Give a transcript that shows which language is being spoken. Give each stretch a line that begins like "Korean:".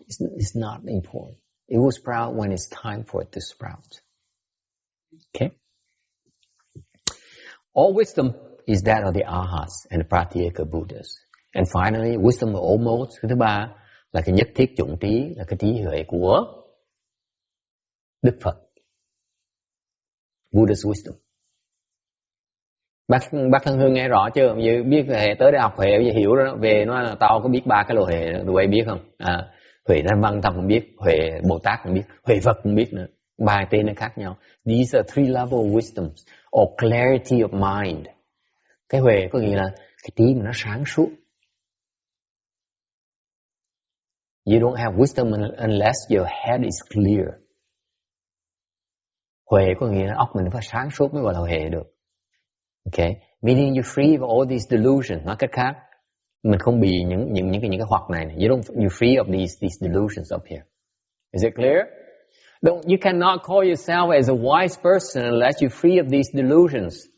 English: It's not important. It will sprout when it's time for it to sprout. Okay. All wisdom is that of the arhats and the pratyeka Buddhas. And finally, wisdom of all modes.
Vietnamese: Thứ ba là cái nhất thiết chủng trí, là cái trí huệ của Đức Phật.
English: Buddha's wisdom.
Vietnamese: Bác Thân Hương nghe rõ chưa? Biết Huệ tới đại học Huệ hiểu đó, về nó là tao có biết 3 cái loại Huệ, tụi bay biết không? Huệ Thanh Văn tao cũng biết, Huệ Bồ Tát cũng biết, Huệ Phật cũng biết nữa. 3 tên nó khác nhau.
English: These are 3 level of wisdoms or clarity of mind.
Vietnamese: Cái Huệ có nghĩa là cái trí mà nó sáng suốt.
English: You don't have wisdom unless your head is clear.
Vietnamese: Huệ có nghĩa là óc mình phải sáng suốt mới gọi là huệ được.
English: Okay, meaning you're free of all these delusions.
Vietnamese: Nói cách khác, mình không bị những cái hoặc này.
English: You're free of these delusions up here. Is it clear? You cannot call yourself as a wise person unless you're free of these delusions.